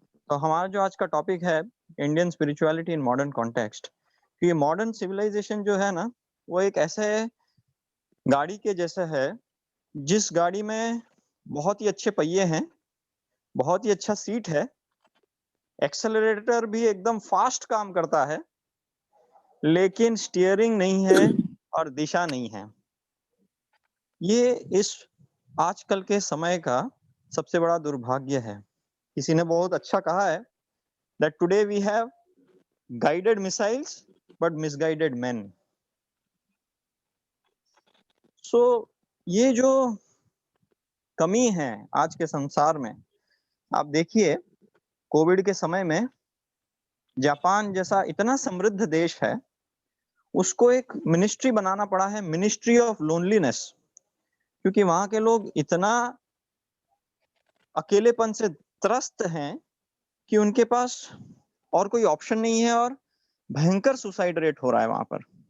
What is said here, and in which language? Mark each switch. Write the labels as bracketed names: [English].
[Hindi] तो हमारा जो आज का टॉपिक है Indian spirituality in modern context, ये मॉडर्न सिविलाइजेशन जो है ना, वो एक ऐसे गाड़ी के जैसे है जिस गाड़ी में बहुत ही अच्छे पहिए हैं, बहुत ही अच्छा सीट है, एक्सेलरेटर भी एकदम फास्ट काम करता है, लेकिन स्टीयरिंग नहीं है और दिशा नहीं है। ये इस आजकल के समय का सबसे बड़ा दुर्भाग्य है। किसी ने बहुत अच्छा कहा है [English] that today we have guided missiles but misguided men. [Hindi] So ये जो कमी है आज के संसार में, आप देखिए कोविड के समय में जापान जैसा इतना समृद्ध देश है, उसको एक मिनिस्ट्री बनाना पड़ा है, मिनिस्ट्री ऑफ लोनलीनेस, क्योंकि वहां के लोग इतना अकेलेपन से त्रस्त हैं कि उनके पास और कोई ऑप्शन नहीं है, और भयंकर सुसाइड रेट हो रहा है वहां पर।